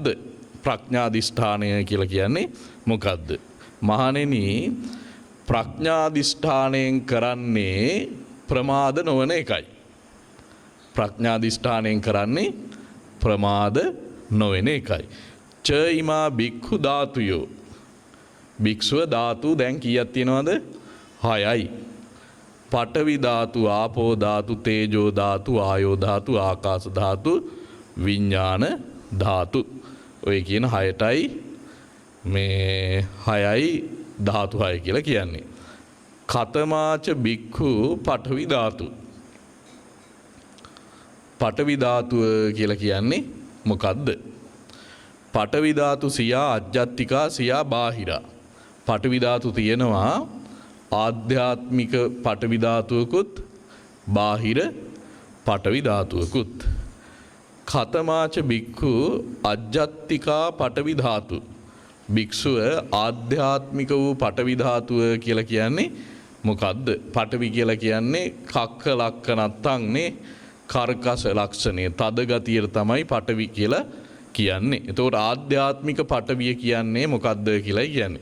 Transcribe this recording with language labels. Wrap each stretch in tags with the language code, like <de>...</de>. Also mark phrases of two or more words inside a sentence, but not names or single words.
<si>ප්‍රඥාදිෂ්ඨානය කියලා කියන්නේ මොකද්ද? මහණෙනි, ප්‍රඥාදිෂ්ඨානයෙන් කරන්නේ ප්‍රමාද නොවන එකයි. ප්‍රඥාදිෂ්ඨානයෙන් කරන්නේ ප්‍රමාද නොවන එකයි.</si> <pi>ච ඉමා බික්ඛු ධාතුයෝ.</pi> <si>භික්ෂුව ධාතු දැන් කීයක් තියෙනවද? 6යි.</si> <pi>පඨවි ධාතු, ආපෝ ධාතු, තේජෝ ධාතු, ආයෝ ධාතු, ආකාශ ධාතු, විඥාන ධාතු.</pi> <si>ඔය කියන 6ටයි මේ 6යි ධාතු 6 කියලා කියන්නේ.</si> <pi>කතමාච බික්ඛු පඨවි ධාතු.</pi> <si>පඨවි ධාතුව කියලා කියන්නේ මොකද්ද?</si> <pi>පඨවි ධාතු සියා අජ්ජත්තිකා සියා බාහිරා.</pi> <si>පඨවි ධාතු තියෙනවා ආධ්‍යාත්මික පඨවි ධාතුවකුත්, බාහිර පඨවි ධාතුවකුත්.</si> <pi>කතමාච බික්ඛු අජ්ජත්තිකා පඨවි ධාතු.</pi> <si>භික්ෂුව ආධ්‍යාත්මික වූ පඨවි ධාතුව කියලා කියන්නේ මොකද්ද? පඨවි කියලා කියන්නේ කක්ක ලක්ෂණත්තං නේ, කර්කස ලක්ෂණය, තද ගතියට තමයි පඨවි කියලා කියන්නේ. එතකොට ආධ්‍යාත්මික පටවිය කියන්නේ මොකක්ද කියලායි කියන්නේ.</si>